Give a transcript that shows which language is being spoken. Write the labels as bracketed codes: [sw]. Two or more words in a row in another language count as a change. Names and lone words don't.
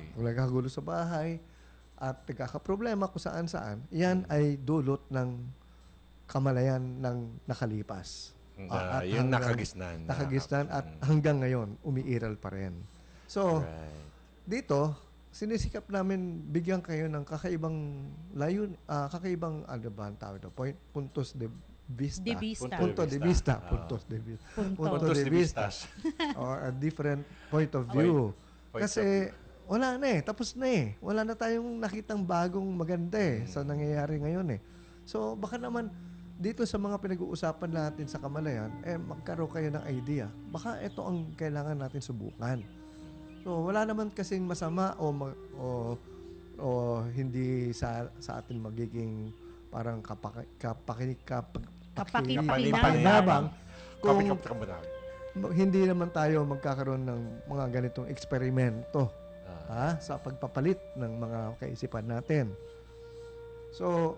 [tl] Kung nagkakagulo sa bahay at nagkakaproblema kung saan-saan, yan ay dulot ng kamalayan ng nakalipas. Yung nakagisnan. Nakagisnan at hanggang ngayon, umiiral pa rin. So, dito, sinisikap namin bigyan kayo ng kakaibang layon, kakaibang ano ba ang tawag ito? [es] Puntos de vista. Punto de vista. Puntos de vista. [en] Or a different point of view. [tl] Kasi wala na eh. Tapos na eh. Wala na tayong nakitang bagong maganda eh sa nangyayari ngayon eh. So, baka naman dito sa mga pinag-uusapan natin sa Kamalayan, magkaroon kayo ng idea. Baka ito ang kailangan natin subukan. So, wala naman kasing masama o hindi sa atin magiging parang kapakinabang kung hindi naman tayo magkakaroon ng mga ganitong eksperimento sa pagpapalit ng mga kaisipan natin.